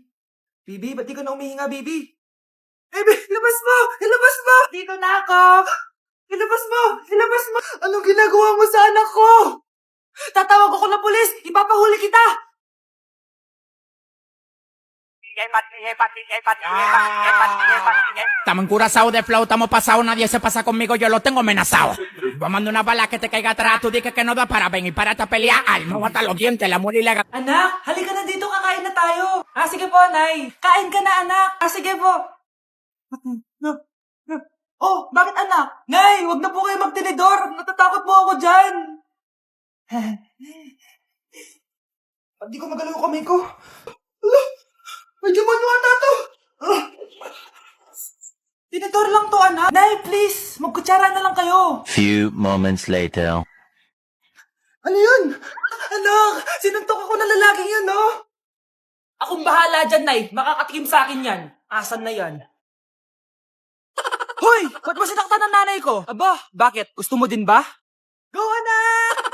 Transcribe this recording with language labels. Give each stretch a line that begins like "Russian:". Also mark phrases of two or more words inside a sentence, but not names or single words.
Filipino: Baby, ba't di ka na umihinga, baby? Baby, ilabas mo! Ilabas mo! Dito na ako! Ilabas mo! Ilabas mo! Anong ginagawa mo sa anak ko? Tatawag ako ng pulis! Ipapahuli kita!
Spanish: Estamos encurazados de flow, estamos pasados, nadie se pasa conmigo, yo lo tengo amenazado. Vamos a una bala que te caiga atrás, tú dices que no da para venir para esta pelea. Ay, me botan los dientes, la mula y la...
Filipino: Anak, halika na dito, kakain na tayo. Sige po, Nay. Kain ka na, anak. Sige po. Oh, bakit anak? Nay, wag na po kayo magtinidor. Natatakot po ako dyan. Hindi ko magalaw yung kamay ko. Ala, may demonyo ata to. Tinidor lang to, anak. Nay, please, magkutsara na lang kayo.
English: Few moments later.
Filipino: Ano yun? Anak, sinuntok ako ng lalaking yun, no? Akong bahala dyan, Nay. Makakatikim sa akin yan. Asan na yan? Hoy! Ba't mo sinaktan ng nanay ko? Aba, bakit? Gusto mo din ba? Go, anak!